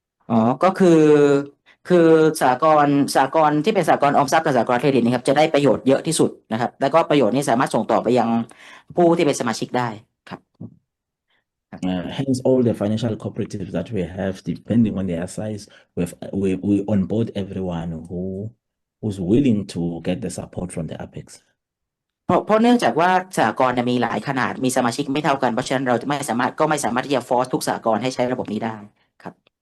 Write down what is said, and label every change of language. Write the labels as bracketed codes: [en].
[th] อ๋อก็คือสหกรณ์ที่เป็นสหกรณ์ออมทรัพย์กับสหกรณ์เครดิตนะครับจะได้ประโยชน์เยอะที่สุดนะครับแล้วก็ประโยชน์นี้สามารถส่งต่อไปยังผู้ที่เป็นสมาชิกได้ครับ [en] Hence, all the financial cooperatives that we have, depending on their size, we onboard everyone who's willing to get the support from the Apex. [th] เพราะเนื่องจากว่าสหกรณ์เนี่ยมีหลายขนาดมีสมาชิกไม่เท่ากันเพราะฉะนั้นเราจะไม่สามารถที่จะฟอร์สทุกสหกรณ์ให้ใช้ระบบนี้ได้ครับ